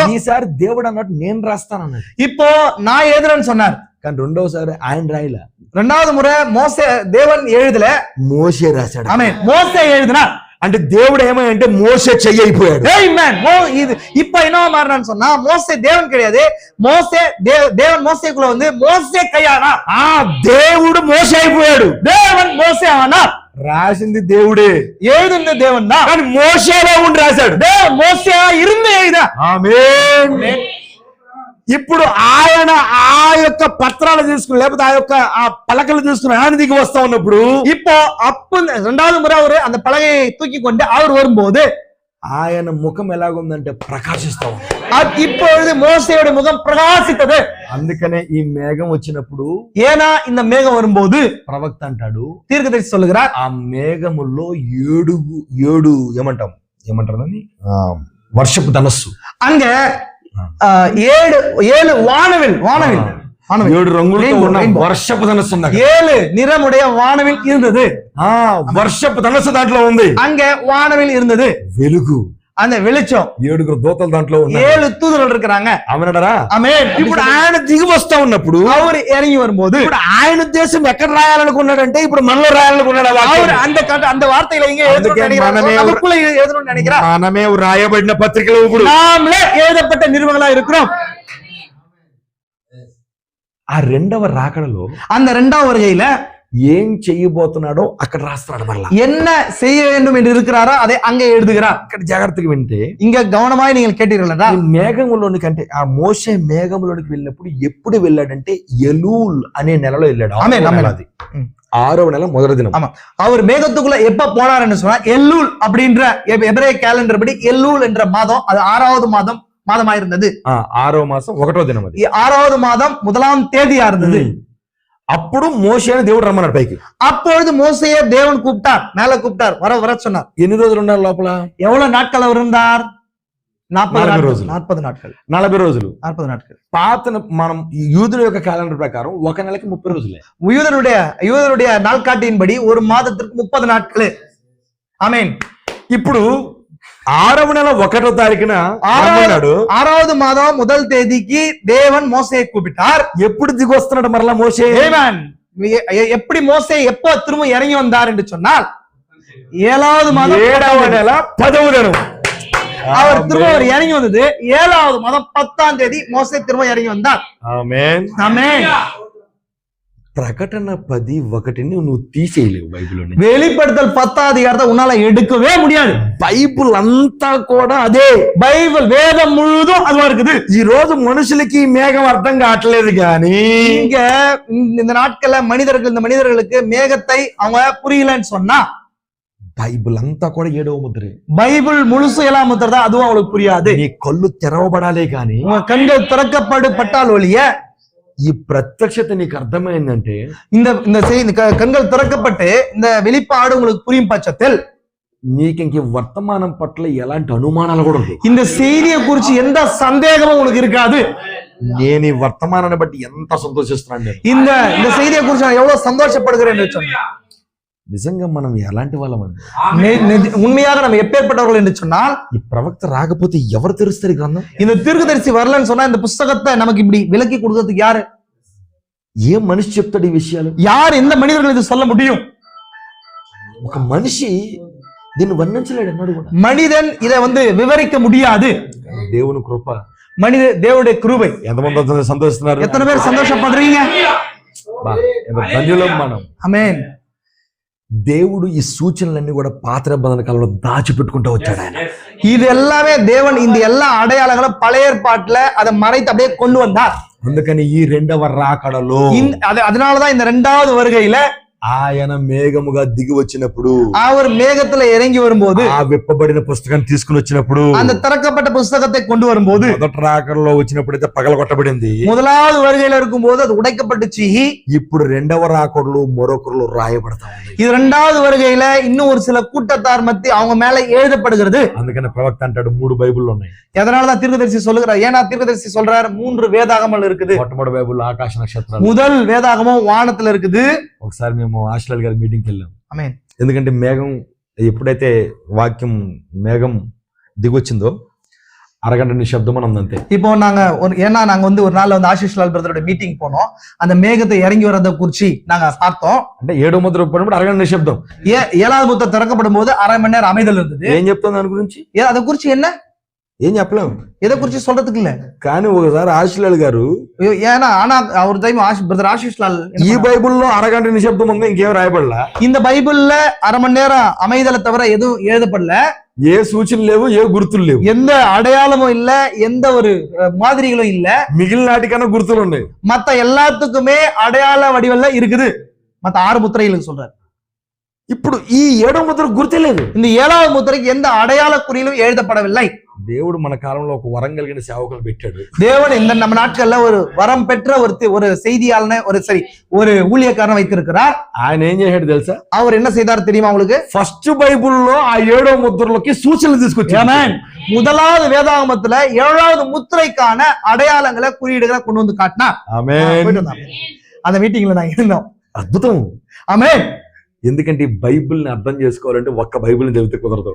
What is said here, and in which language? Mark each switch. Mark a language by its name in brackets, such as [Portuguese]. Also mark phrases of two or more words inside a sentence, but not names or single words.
[Telugu] ఈసారి దేవుడు అన్నట్టు నేను రాస్తానన్నాడు. [Tamil] இப்போ நான் எழுதுறேன்னு சொன்னார். [Telugu] కానీ రెండోసారి ఆయన రాయలే. [Tamil] ரெண்டாவது முறை மோசே தேவன் எழுதல, [Telugu] మోసే రాశాడు. [Tamil] ஆமென், மோசே எழுதினார். [Telugu] అంటే దేవుడు ఏమంటే మోసే చెయ్యి అయిపోయాడు. ఆమేన్. [Tamil] இது இப்ப என்ன மாறனான்னு சொன்னா, மோசே தேவன் கிடையாது, மோசே தேவன் மோசேக்குள்ள வந்து மோசே கையானா. [Telugu] దేవుడు మోసే అయిపోయాడు, [Tamil] தேவன் மோசே ஆனா. [Telugu] రాసింది దేవుడే, [Tamil] எழுதுంది தேவன் தான், [Telugu] కానీ మోసేలో ఉండి రాశాడు. [Tamil] தேவன் மோசேயா இருந்து எழுதா. [Telugu] ఆమేన్. ఇప్పుడు ఆయన ఆ యొక్క పత్రాలు తీసుకుని, లేకపోతే ఆ యొక్క ఆ పలకలు తీసుకుని ఆయన దిగి వస్తా ఉన్నప్పుడు, [Tamil] இப்போ அப்ப ரெண்டாவது முறை அவரு அந்த பலகையை தூக்கி கொண்டு அவர் வரும்போது [Telugu] ఆయన ముఖం ఎలాగుందంటే ప్రకాశిస్తా ఉంది. [Tamil] இப்பொழுது மோசேயோட முகம் பிரகாசித்தது. [Telugu] అందుకనే ఈ మేఘం వచ్చినప్పుడు, [Tamil] ஏன்னா இந்த மேகம் வரும்போது [Telugu] ప్రవక్త అంటాడు, [Tamil] தீர்க்கதரிசி சொல்லுகிறார், [Telugu] ఆ మేఘములో ఏడు ఏమంటారు దాన్ని, వర్షపు ధనస్సు, [Tamil] அங்க 7 வானவில் [Telugu] 7 రంగులతో ఉన్న వర్షపు ధనస్సు ఉంది. [Tamil] 7 நிறமுடைய வானவில் இருந்தது. [Telugu] వర్షపు ధనస్సు దాంట్లో ఉంది. [Tamil] அங்க வானவில் இருந்தது, [Telugu] వెలుగు, [Tamil] அந்த வெளிச்சம். [Telugu] 7 దూతలు దాంట్లో ఉన్నారు, [Tamil] 7 தூதர்கள் இருக்கிறாங்க. [Telugu] అవునడరా? ఆమేన్. ఇప్పుడు ఆయన దిగి వస్తా ఉన్నప్పుడు, [Tamil] அவர் ఇறங்கி வரும்போது, [Telugu] ఇప్పుడు ఆయన ఉద్దేశం ఎక్కడ రాయాలనుకున్నాడంటే ఇప్పుడు మనలో రాయాలనుకున్నాడు. [Tamil] அவர் அந்த వార్తైல ఇங்க எழுதணும்னு நினைக்கிறார், நமக்குள்ள எழுதணும்னு நினைக்கிறார். [Telugu] మనమే రాయబడిన పత్రికలు, ఇప్పుడు [Tamil] நாமளே எழுதப்பட்ட நிறுவனங்களா இருக்கிறோம். [Telugu] ఆ రెండవ రాకడలో [Tamil] அந்த இரண்டாவது வருகையில [Telugu] ఏం చెయ్యబోతున్నాడో అక్కడ రాస్తున్నాడు. మరలా [Tamil] என்ன செய்ய வேண்டும் என்று இருக்கிறாரோ அதை அங்கே எழுதுகிறார். [Telugu] ఇక్కడ జాగ్రత్తగా వింటే, [Tamil] இங்க கவனமாய் நீங்கள் கேட்டீர்களா, [Telugu] ఈ మేఘంలోనికి అంటే ఆ మోసే మేఘంలోనికి వెళ్ళినప్పుడు ఎప్పుడు వెళ్ళాడంటే ఎలూల్ అనే నెలలో వెళ్ళాడు. అది 6వ నెల మొదటి దినం. [Tamil] ஆமா, அவர் மேகத்துக்குள்ள எப்ப போனார்னு சொன்னா, எல்லூல் அப்படின்ற எபிரேய கேலண்டர் படி எல்லூல் என்ற மாதம், அது 6வது மாதமாயிருந்தது. [Telugu] 6వ మాసం 1వ దినం. అది [Tamil] 6வது மாதம் 1ஆம் தேதியா இருந்தது. [Telugu] అప్పుడు మోషేని దేవుడు రమ్మన్నాడు పైకి. [Tamil] அப்பொழுது மோசேயை தேவன் கூப்பிட்டார், மேல கூப்பிட்டார், வர சொன்னார். [Telugu] ఎన్ని రోజులు ఉన్నారు లోపల? [Tamil] எவ்வளவு நாட்கள் அவர் இருந்தார்? 40 [Telugu] రోజులు. [Tamil] 40 நாட்கள். [Telugu] 40 రోజులు. [Tamil] 40 நாட்கள். [Telugu] పాత మనం యూదుల యొక్క క్యాలెండర్ ప్రకారం ఒక నెలకి 30 రోజులే. [Tamil] யூதனுடைய நாள்காட்டியின்படி ஒரு மாதத்திற்கு 30 நாட்கள். ஆமென். [Telugu] ఇప్పుడు 6వ నెల 1వ తారీఖున [Tamil] 6வது மாதம் 1 தேதிக்கு தேவன் மோசேயை கூப்பிட்டார். [Telugu] ఎప్పుడు దిగి వస్తున్నాడు మరలా మోసే? [Tamil] எப்படி மோசே எப்போ திரும்ப இறங்கி வந்தார் என்று சொன்னால், 7வது மாதம் [Telugu] 7వ నెల 10వ దినం [Tamil] அவர் திரும்ப இறங்கி வந்தது. 7வது மாதம் 10ஆம் தேதி மோசே திரும்ப இறங்கி வந்தார். [Telugu] ఆమేన్. [Tamil] ஆமென். [Telugu] ప్రకటన 10:1 నువ్వు తీసేయలేవు బైబిల్. [Tamil] வெளிப்படுத்தல் 10ஆம் அதிகாரத்தை உன்னால எடுக்கவே முடியாது. [Telugu] బైబిల్ అంతా కూడా అదే. [Tamil] బైబిల్ వేదం முழுதும் அதுவா இருக்குது. [Telugu] ఈ రోజు మనుషులకి మేఘం అర్థం కావట్లేదు, కానీ [Tamil] இங்க இந்த நாட்கள்ல இந்த மனிதர்களுக்கு மேகத்தை அவங்க புரியலன்னு சொன்னா, [Telugu] బైబిల్ అంతా కూడా 7వ ముద్రే. [Tamil] பைபிள் முழுசும் 7ஆம் முத்திரை தான், அதுவும் அவங்களுக்கு புரியாது. [Telugu] నీ కళ్ళు తెరవబడాలే, కానీ [Tamil] உங்க கண்கள் திறக்கப்பட்டால் ஒழிய [Telugu] ఈ ప్రత్యక్షత నీకు అర్థమైందంటే, [Tamil] இந்த கண்கள் திறக்கப்பட்டு இந்த வெளிப்பாடு உங்களுக்கு புரியும் பட்சத்தில் [Telugu] నీకు ఇంక వర్తమానం పట్ల ఎలాంటి అనుమానాలు కూడా ఉండవు. [Tamil] இந்த செய்தியை குறித்து எந்த சந்தேகமும் உங்களுக்கு இருக்காது. [Telugu] నేను ఈ వర్తమానాన్ని బట్టి ఎంత సంతోషిస్తున్నాను. నేను [Tamil] இந்த செய்தியை குறித்து நான் எவ்வளவு சந்தோஷப்படுகிறேன் சொன்னா, [Telugu] నిజంగా మనం ఎలాంటి వాళ్ళం అండి? [Tamil] உண்மையாக நம்ம எப்பேற்பட்டவர்கள் என்று சொன்னால், [Telugu] ఈ ప్రవక్త రాకపోతే ఎవరు తెరుస్తారు ఈ గ్రంథం? [Tamil] இந்த தீர்க்கதரிசி வரலன்னு சொன்னா இந்த புத்தகத்தை நமக்கு இப்படி விலக்கி கொடுக்கிறதுக்கு யாரு? [Telugu] ఏ మనిషి చెప్తాడు ఈ విషయాలు? [Tamil] யார், எந்த மனிதர்கள் இது சொல்ல முடியும்? [Telugu] ఒక మనిషి దీన్ని వర్ణించలేడు అన్నాడు కూడా. [Tamil] மனிதன் இதை விவரிக்க முடியாது. [Telugu] దేవుని కృప, [Tamil] தேவனுடைய கிருபை. [Telugu] ఎంతమంది సంతోషిస్తున్నారు? [Tamil] எத்தனை பேர் சந்தோஷப்படுறீங்க? [Telugu] ధన్యులం మనం. ఆమేన్. దేవుడు ఈ సూచనలన్నీ కూడా పాత నిబంధన కాలంలో దాచిపెట్టుకుంటూ వచ్చాడు. ఆయన [Tamil] இது எல்லாமே தேவன் இந்த எல்லா அடையாளங்களும் பழைய ஏற்பாட்டுல அதை மறைத்து அப்படியே கொண்டு வந்தார். [Telugu] అందుకని ఈ రెండవ రాకడలో [Tamil] அதனாலதான் இந்த 2வது வருகையில [Telugu] ఆయన మేఘముగా దిగి వచ్చినప్పుడు, [Tamil] அவர் மேகத்துல இறங்கி வரும்போது, [Telugu] ఆ విప్పబడిన పుస్తకాన్ని తీసుకుని వచ్చినప్పుడు, [Tamil] அந்த திறக்கப்பட்ட புஸ்தகத்தை கொண்டு வரும்போது, [Telugu] మొదటి రాకడలో వచ్చినప్పుడైతే పగలగొట్టబడింది. [Tamil] முதலாவது வருகையில இருக்கும்போது அது உடைக்கப்பட்டுச்சு. [Telugu] ఇప్పుడు రెండవ రాకడలో మరొకరు రాయబడతా ఉంది. [Tamil] இது இரண்டாவது வருகையில இன்னும் ஒரு சில கூட்டத்தார் மத்தி அவங்க மேல எழுதப்படுகிறது. [Telugu] అందుకని ప్రవక్త అంటాడు 3 బైబిళ్ళు ఉన్నాయి. [Tamil] எதனாலதான் தீர்க்கதரிசி சொல்லுகிறார்? ஏன்னா தீர்க்கதரிசி சொல்றாரு 3 வேதாகமல் இருக்குது. [Telugu] మొట్టమొదటి బైబిల్ ఆకాశ నక్షత్రాలు. [Tamil] முதல் வேதாகமம் வானத்துல இருக்குது. [Telugu] ఒకసారి మేము ఆశీర్వాద్ గారి మీటింగ్కి వెళ్ళాం. ఆమేన్. ఎందుకంటే మేఘం ఎప్పుడైతే వాక్యం మేఘం దిగొచ్చిందో అరగంట నిశ్శబ్దం అని ఉందంతే. [Tamil] இப்போ நாங்க ஏன்னா நாங்க ஒரு நாள் ஆஷிஷ் லால் பிரதரோட மீட்டிங் போனோம். அந்த மேகத்தை இறங்கி வரத குறிச்சி நாங்க பார்த்தோம். [Telugu] అంటే 7వ ముద్ర విప్పబడినప్పుడు అరగంట నిశ్శబ్దం. [Tamil] 7வது முத்திரை திறக்கப்படும் போது அரை மணி நேரம் அமைதல் இருந்தது. [Telugu] ఏం చెప్తాం దాని గురించి? [Tamil] அதை குறிச்சு என்ன [Telugu] ఏం చెప్పలేం. [Tamil] எதை குறிச்சு சொல்றதுக்கு இல்ல. [Telugu] కానీ ఒకసారి ఆశీర్వాద్ గారు, [Tamil] ஏன்னா ஆனா அவர் டைம் பிரதர் ஆஷிஷ் லால் [Telugu] ఈ బైబిల్లో అరగంట నిశ్శబ్దం ఉంది, ఇంకేం రాయబడలా. [Tamil] இந்த பைபிள்ல அரை மணி நேரம் அமைதலை தவிர எதுவும் எழுதப்படல. [Telugu] ఏ సూచనలు లేవు, ఏ గుర్తులు లేవు, [Tamil] எந்த அடையாளமும் இல்ல, எந்த ஒரு மாதிரிகளும் இல்ல. [Telugu] మిగిలిన నాటికన్నా గుర్తులు ఉన్నాయి. [Tamil] மத்த எல்லாத்துக்குமே அடையாள வடிவல்ல இருக்குது. மத்த 6 முத்திரைகளுக்கு சொல்றாரு. [Telugu] ఇప్పుడు ఈ 7వ ముద్ర గుర్తే లేదు. [Tamil] இந்த 7வது முத்திரைக்கு எந்த அடையாள குறியிலும் எழுதப்படவில்லை. [Telugu] దేవుడు మన కాలంలో ఒక వరం కలిగిన సేవకులు పెట్టాడు. [Tamil] தேவன் இந்த நம்ம நாட்கள்ல ஒரு வரம் பெற்ற ஒரு செய்தியாளனை ஒரு ஊழியக்காரனை வைத்திருக்கிறார். [Telugu] ఆయన ఏం చేశాడు తెలుసా? [Tamil] அவர் என்ன செய்தார் தெரியுமா உங்களுக்கு? [Telugu] ఫస్ట్ బైబిల్లో ఆ 7వ ముద్రలోకి సూచనలు తీసుకొచ్చాడు. [Tamil] முதலாவது வேதாகமத்துல 7வது முத்திரைக்கான அடையாளங்களை குறியீடுகளை கொண்டு வந்து காட்டினார். [Telugu] ఆమేన్. [Tamil] அந்த மீட்டிங்ல நான் இருந்தோம். [Telugu] అద్భుతం. [Tamil] ஆமென். [Telugu] ఎందుకంటే ఈ బైబిల్ని అర్థం చేసుకోవాలంటే ఒక్క బైబిల్ని చదివితే కుదరదు.